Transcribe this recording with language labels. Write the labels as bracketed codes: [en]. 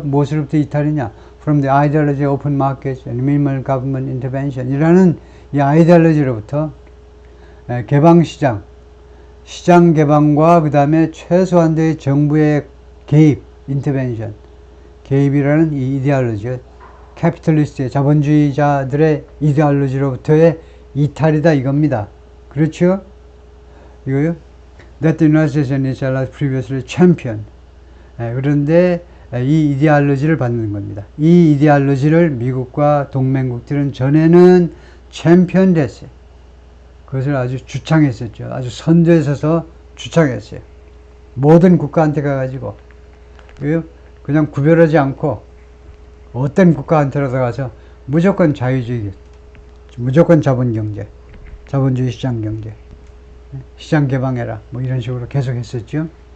[ko] 무엇으로부터 이탈이냐? [en] From the ideology of open markets and minimal government intervention [ko] 이라는 이 아이디올로지로부터 개방시장, 시장 개방과 그 다음에 최소한도의 정부의 개입, intervention, 개입이라는 이 이데올로지, 캐피탈리스트의 자본주의자들의 이데올로지로부터의 이탈이다 이겁니다. 그렇죠? 이거요? [en] That the United States and its allies previously champion. [ko] 그런데 이 이데올로지를 받는 겁니다. 이 이데올로지를 미국과 동맹국들은 전에는 챔피언 됐어요. 그것을 아주 주창했었죠. 아주 선두에 서서 주창했어요. 모든 국가한테 가가지고 그냥 구별하지 않고 어떤 국가한테라도 가서 무조건 자유주의, 무조건 자본경제, 자본주의 시장경제, 시장 개방해라, 뭐 이런 식으로 계속 했었죠.